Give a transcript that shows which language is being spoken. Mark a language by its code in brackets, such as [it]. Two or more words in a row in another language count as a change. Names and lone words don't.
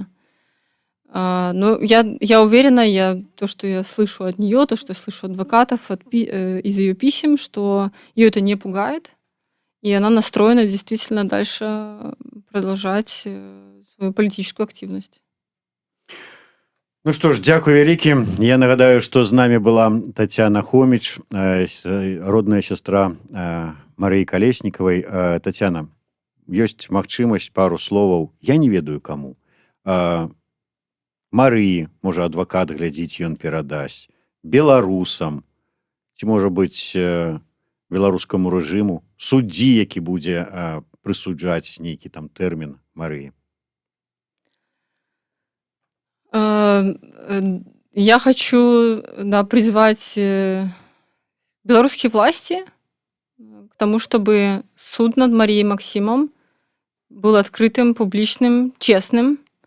[ru] Но я уверена, то, что я слышу от нее, то, что я слышу от адвокатов из ее писем, что ее это не пугает, и она настроена действительно дальше продолжать свою политическую активность. [be] Ну што ж, дзякуй вялікі. Я нагадаю, што з намі была Тацяна Хоміч, родная сястра Марыі Калеснікавай. Тацяна, ёсць магчымасць пару словаў, я не ведаю каму. Марыі, можа, адвакат глядзіць, ён перадасць. Беларусам, ці, можа быць, беларускаму рэжыму, суддзі, які будзе прысуджаць нейкі там тэрмін Марыі. [ru] Я хочу, да, призвать белорусские власти к тому, чтобы суд над Марией Максимом был открытым, публичным, честным.